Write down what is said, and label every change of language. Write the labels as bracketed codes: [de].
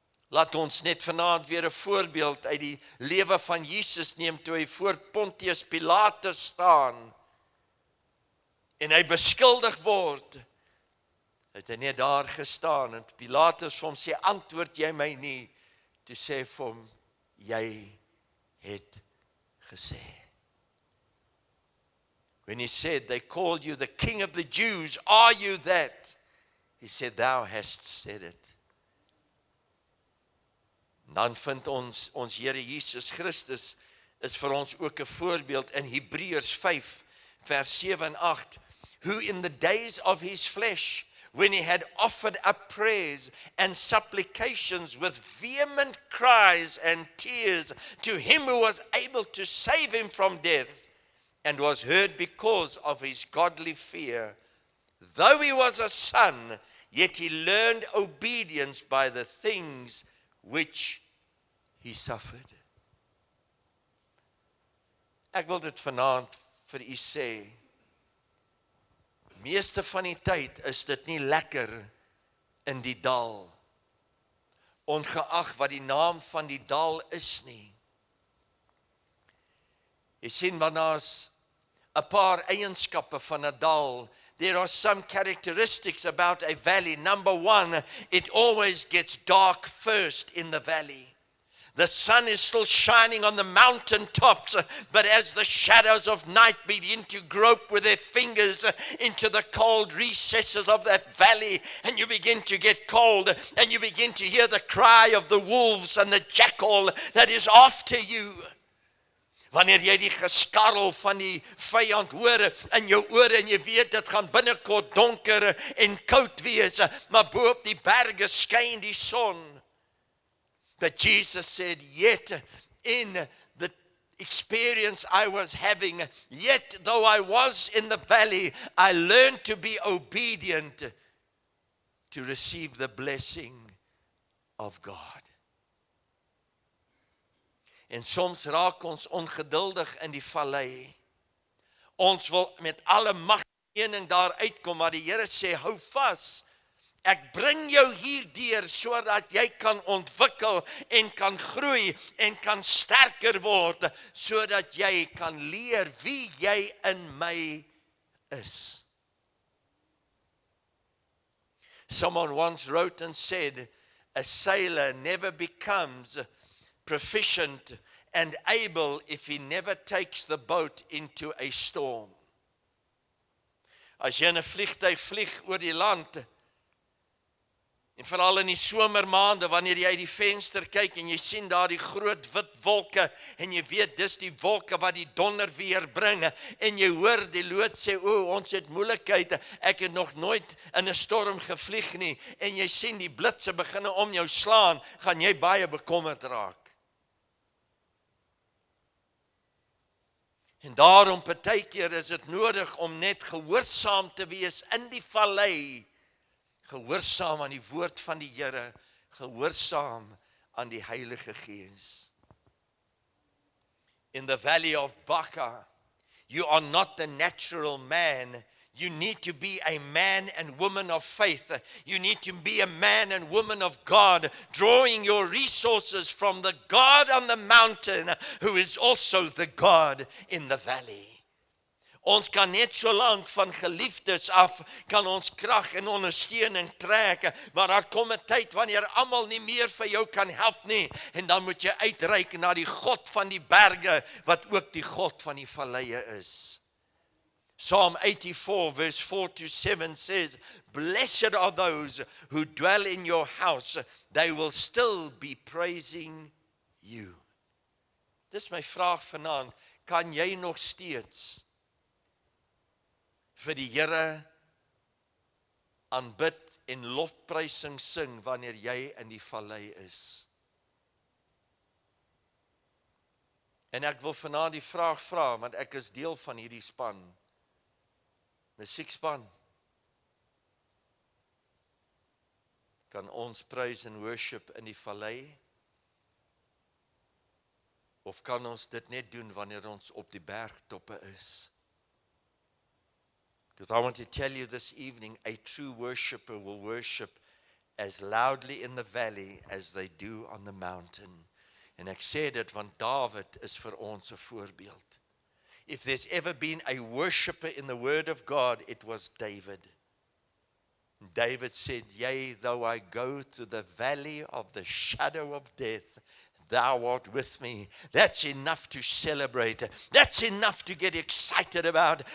[af] Laat ons net vanaand weer 'n voorbeeld uit die lewe van Jesus neem, toe hy voor Pontius Pilatus staan en hy beskuldig word. Het hy net daar gestaan en Pilatus vir hom sê, antwoord jy my nie? Toe sê vir hom, jy het gesê. [en] When he said, they called you the King of the Jews, are you that? He said, thou hast said it. [af] Dan vind ons Here Jesus Christus is vir ons ook 'n voorbeeld in Hebreërs 5 vers 7 en 8. [en] Who in the days of his flesh, when he had offered up prayers and supplications with vehement cries and tears to him who was able to save him from death, and was heard because of his godly fear, though he was a son, yet he learned obedience by the things which he suffered. [af] Ek wil dit vanaand vir u sê, meeste van die tyd is dit nie lekker in die dal, ongeag wat die naam van die dal is nie. Jy sien, want daar's 'n paar eienskappe van 'n dal. [en] There are some characteristics about a valley. Number one, it always gets dark first in the valley. The sun is still shining on the mountain tops, but as the shadows of night begin to grope with their fingers into the cold recesses of that valley, and you begin to get cold, and you begin to hear the cry of the wolves and the jackal that is after you. [af] Wanneer jy die geskarrel van die vyand hoor in jou ore en jy weet dit gaan binnekort donker en koud wees, maar bo op die berge skyn die son. [en] But Jesus said, yet in the experience I was having, yet though I was in the valley, I learned to be obedient to receive the blessing of God. [af] En soms raak ons ongeduldig in die vallei. Ons wil met alle mag en mening daar uitkom, maar die Here sê, hou vas. Ek bring jou hierdeur sodat jy kan ontwikkel en kan groei en kan sterker word, sodat jy kan leer wie jy in my is. [en] Someone once wrote and said, a sailor never becomes proficient and able if he never takes the boat into a storm. [af] As jy in 'n vliegtuig vlieg oor die land, en veral in die somermaande, wanneer jy uit die venster kyk en jy sien daar die groot wit wolke, en jy weet dis die wolke wat die donderweer bring, en jy hoor die loods sê, ons het moeilikheid, ek het nog nooit in 'n storm gevlieg nie, en jy sien die blitse beginne om jou slaan, gaan jy baie bekommerd raak. En daarom partykeer is dit nodig om net gehoorsaam te wees in die vallei, gehoorsaam aan die woord van die Here, gehoorsaam aan die Heilige Gees. [en] In the valley of Baca, you are not the natural man. You need to be a man and woman of faith. You need to be a man and woman of God, drawing your resources from the God on the mountain, who is also the God in the valley. [af] Ons kan net so lank van geliefdes af, kan ons krag en ondersteuning trek, maar daar kom 'n tyd wanneer almal nie meer vir jou kan help nie, en dan moet jy uitreik na die God van die berge, wat ook die God van die valleie is. [en] Psalm 84 verse 4-7 says, blessed are those who dwell in your house, they will still be praising you. [af] Dis my vraag vanaand, kan jy nog steeds vir die Here aanbid en lofprysing sing wanneer jy in die vallei is. En ek wil vanaand die vraag vra, want ek is deel van hierdie span, musiekspan. Kan ons [en] praise and worship [af] in die vallei? Of kan ons dit net doen wanneer ons op die bergtoppe is? [en] Because I want to tell you this evening, a true worshipper will worship as loudly in the valley as they do on the mountain. [af] En ek sê dit want Dawid is vir ons 'n voorbeeld. [en] If there's ever been a worshipper in the word of God, it was David. David said, yea, though I go to the valley of the shadow of death, thou art with me. That's enough to celebrate. That's enough to get excited about.